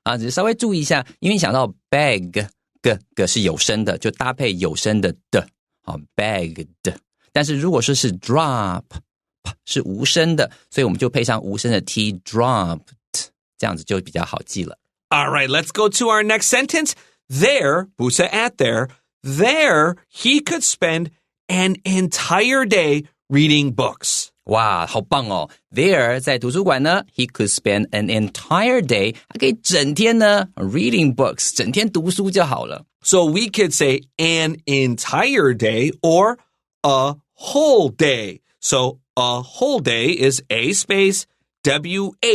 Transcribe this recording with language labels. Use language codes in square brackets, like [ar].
[zh] 只是稍微注意一下，因为想到 beg 个是有声的，就搭配有声的的，begged。但是如果说是 drop 是无声的，所以我们就配上无声的 T dropped， 这样子就比较好记了。 [en] All right, let's go to our next sentence. There, 不是 at there, there he could spend an entire day reading books. [zh] 哇，好棒哦 There 在图书馆呢 He could spend an entire day 他可以整天呢 reading books 整天读书就好了 [en] So we could say an entire day or a whole day. So a whole day is A space W-H-O-L-E.